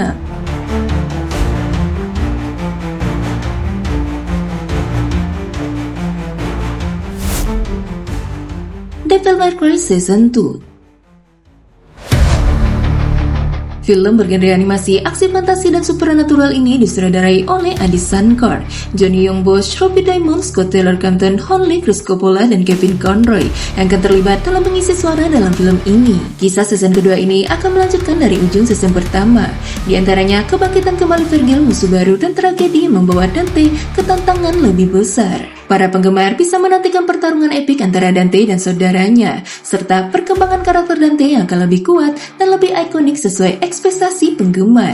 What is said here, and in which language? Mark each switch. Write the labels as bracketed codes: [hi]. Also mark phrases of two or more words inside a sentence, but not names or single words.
[id] Devil May Cry Season 2. Film bergenre animasi, aksi, fantasi, dan supernatural ini disutradarai oleh Adi Shankar, Johnny Young Bosch, Robbie Diamond, Scott Taylor Compton, Honley, Chris Coppola, dan Kevin Conroy yang akan terlibat dalam mengisi suara dalam film ini. Kisah season kedua ini akan melanjutkan dari ujung season pertama, di antaranya kebangkitan kembali Virgil, musuh baru, dan tragedi yang membawa Dante ke tantangan lebih besar. Para penggemar bisa menantikan pertarungan epik antara Dante dan saudaranya, serta perkembangan karakter Dante yang akan lebih kuat dan lebih ikonik sesuai ekspektasi penggemar.